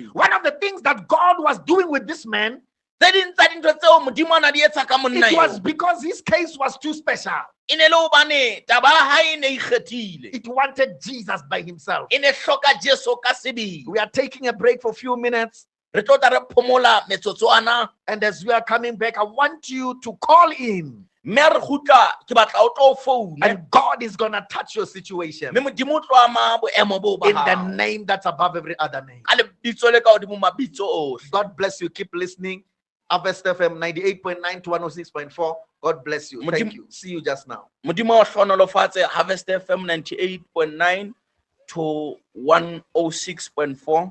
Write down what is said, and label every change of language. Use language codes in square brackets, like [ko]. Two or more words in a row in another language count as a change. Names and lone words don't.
[en] One of the things that God was doing with this man, it was because his case was too special. It wanted Jesus by Himself. We are taking a break for a few minutes. And as we are coming back, I want you to call in [st] mme re khutla ke batla o tlo phone [en] and God is going to touch your situation [st] mme modimo o tlo ama boemo bo ba [en] in the [st] hao [en] name that's above every other name. [st] ka lebitso le ka hodimo mabitso ohle. [en] God bless you. Keep listening. Harvest FM 98.9 to 106.4. God bless you. Thank you. See you just now. [st] Modimo o hlonolofatse Harvest FM 98.9 to 106.4.